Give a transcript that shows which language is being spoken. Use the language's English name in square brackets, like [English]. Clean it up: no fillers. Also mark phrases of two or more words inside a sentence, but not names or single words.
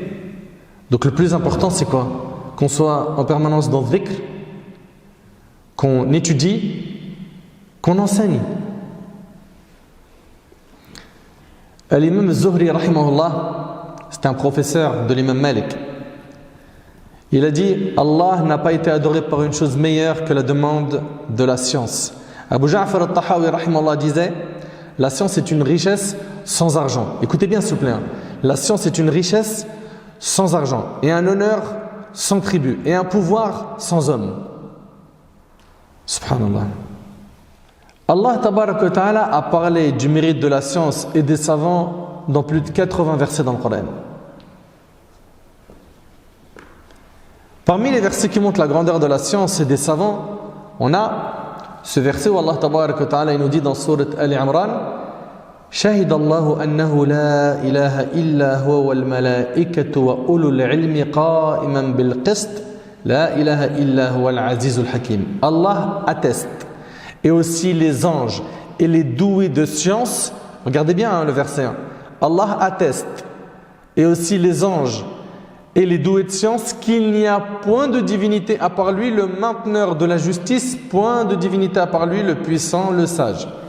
[French] Donc le plus important, c'est quoi? Qu'on soit en permanence dans le dhikr, qu'on étudie, qu'on enseigne. L'imam Zuhri, rahimahullah, c'est un professeur de l'imam Malik. Il a dit: Allah n'a pas été adoré par une chose meilleure que la demande de la science. Abu Ja'far al-Tahawi, rahimahullah, disait: la science est une richesse sans argent. Écoutez bien s'il vous plaît. La science est une richesse sans argent, et un honneur sans tribut, et un pouvoir sans homme. Subhanallah. Allah [Arabic] تبارك وتعالى [French] a parlé du mérite de la science et des savants dans plus de 80 versets dans le Coran. Parmi les versets qui montrent la grandeur de la science et des savants, on a ce verset où Allah [Arabic] تبارك وتعالى [French] nous dit dans sourate Ali Imran: [Arabic] شهد الله أنه لا إله إلا هو والملائكة وأولو العلم قائما بالقسط لا إله إلا هو العزيز الحكيم. [French] Allah atteste, et aussi les anges et les doués de science. Regardez bien le verset 1. Allah atteste, et aussi les anges et les doués de science, qu'il n'y a point de divinité à part lui, le mainteneur de la justice, point de divinité à part lui, le puissant, le sage.